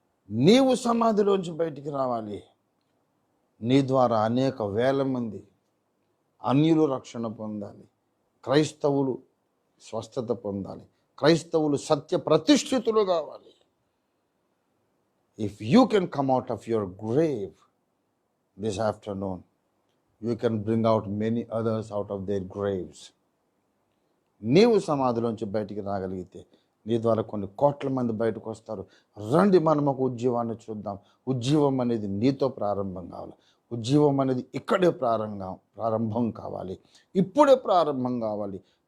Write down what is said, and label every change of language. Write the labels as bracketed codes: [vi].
[te] నీవు సమాధిలోంచి బయటికి రావాలి. నీ ద్వారా అనేక వేల మంది అన్యులు రక్షణ పొందాలి, క్రైస్తవులు స్వస్థత పొందాలి, క్రైస్తవులు సత్య ప్రతిష్ఠితులు కావాలి. [en] If you can come out of your grave this afternoon, you can bring out many others out of their graves. [te] నీవు సమాధిలోంచి బయటికి రాగలిగితే నీ ద్వారా కొన్ని కోట్ల మంది బయటకు వస్తారు. రండి, మనం ఒక ఉజ్జీవాన్ని చూద్దాం. ఉజ్జీవం అనేది నీతో ప్రారంభం కావాలి. ఉజ్జీవం అనేది ఇక్కడే ప్రారంభం కావాలి, ఇప్పుడే ప్రారంభం కావాలి.